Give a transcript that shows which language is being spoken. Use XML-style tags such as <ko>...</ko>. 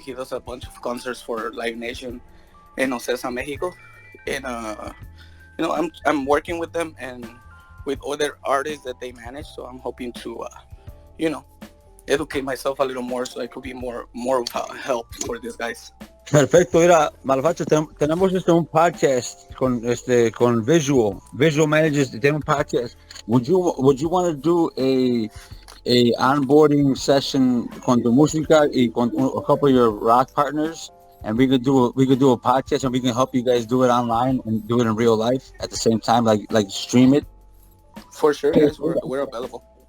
<en>He does a bunch of concerts for Live Nation in Ocesa, Mexico, and I'm working with them and with other artists that they manage. So I'm hoping to educate myself a little more so I could be more of a help for these guys.</en> <es>Perfecto, mira, Malfacho, tenemos un podcast con Visual Managers, tiene un podcast.</es> <en>Would you want to do a onboarding session</en> <es>con tu música y con</es> <en>a couple of your rock partners, and we could do a podcast, and we can help you guys do it online and do it in real life at the same time, like stream it. For sure, guys, we're available.</en>